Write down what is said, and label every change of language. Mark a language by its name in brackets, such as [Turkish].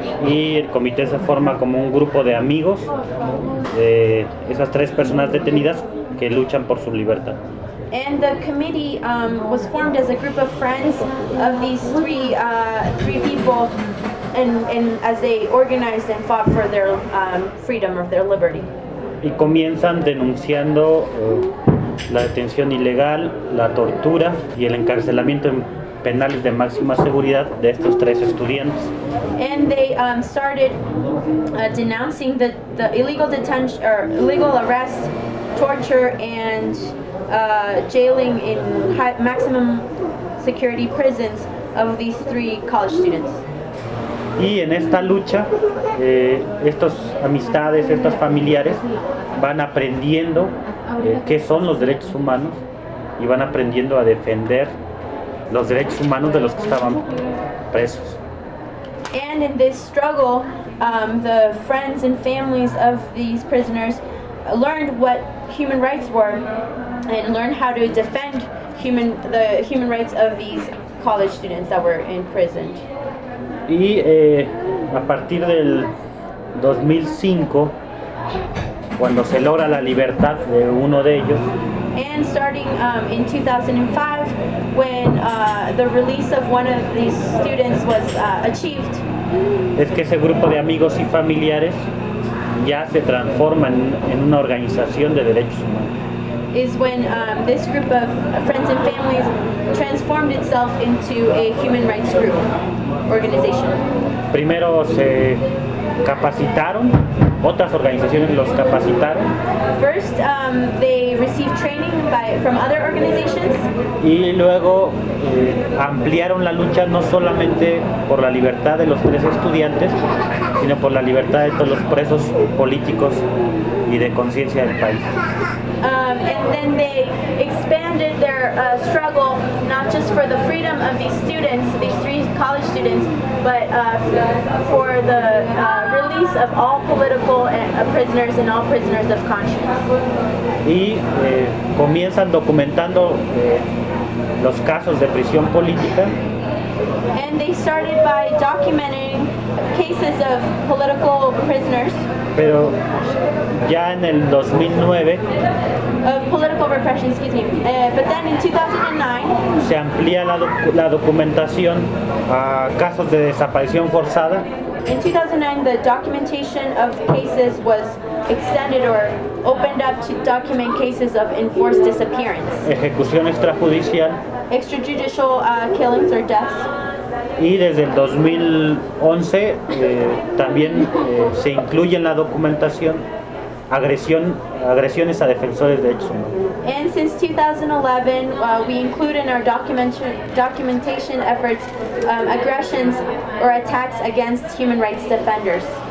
[Spanish] Y el comité se forma como un grupo de amigos de esas tres personas detenidas que luchan por su libertad. [English] And the committee was formed as a group of friends of these three people and as they organized and fought for their freedom or their liberty. [Spanish] Y comienzan denunciando la detención ilegal, la tortura y el encarcelamiento en penales de máxima seguridad de estos tres estudiantes. [English] And they started denouncing the illegal detention or illegal arrest, torture and jailing in maximum security prisons of these three college students. [Spanish] Y en esta lucha, estos amistades, estos familiares van aprendiendo qué son los derechos humanos y van aprendiendo a defender los derechos humanos de los que estaban presos. [English] And in this struggle, the friends and families of these prisoners learned what human rights were and learned how to defend the human rights of these college students that were imprisoned. [Spanish] Y a partir del 2005, cuando se logra la libertad de uno de ellos. [English] And starting in 2005, when the release of one of these students was achieved. [Spanish] Es que ese grupo de amigos y familiares ya se transforma en una organización de derechos humanos. [English] Is when this group of friends and families transformed itself into a human rights group organization. [Spanish] Primero se capacitaron, otras organizaciones los capacitaron. [English] First, they received training from other organizations. [Spanish] Y luego ampliaron la lucha no solamente por la libertad de los tres estudiantes, sino por la libertad de todos los presos políticos y de conciencia del país. [English] And then they expanded their struggle not just for the freedom of these students, these three college students, but for the release of all political prisoners and all prisoners of conscience. [Spanish] Y comienzan documentando los casos de prisión política. [English] And they started by documenting cases of political prisoners. [Spanish] Pero ya en el 2009. [English] Of political repression, excuse me. But then in 2009. [Spanish] Se amplía la documentación a casos de desaparición forzada. [English] In 2009, the documentation of cases was extended or opened up to document cases of enforced disappearance. [Spanish] Ejecución extrajudicial. [English] Extrajudicial killings or deaths. [Spanish] Y desde el 2011 también se incluye en la documentación agresiones a defensores de derechos humanos. [English] And since 2011 we include in our documentation efforts aggressions or attacks against human rights defenders.